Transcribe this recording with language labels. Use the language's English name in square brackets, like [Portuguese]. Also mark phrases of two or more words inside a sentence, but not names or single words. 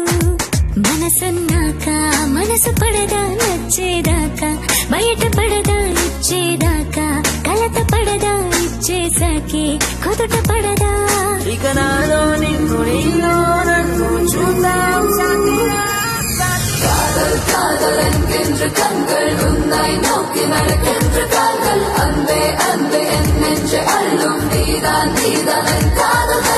[Telugu] మనసన్నాక మనసు పడదా నచ్చేదాకా, బయట పడదా ఇచ్చేదాకా, కలత పడదా ఇచ్చేసాకే కుదుట పడదా. ఇక నాలో నిన్ను నీలో నన్ను చూద్దాం సాగిరా. [Tamil] காதல் காதல் என்கின்ற கண்கள் உன்னை நோக்கி நடக்கின்ற கால்கள். அன்பே அன்பே என் நெஞ்சை அள்ளும் நீதான் நீதான் என் காதல்.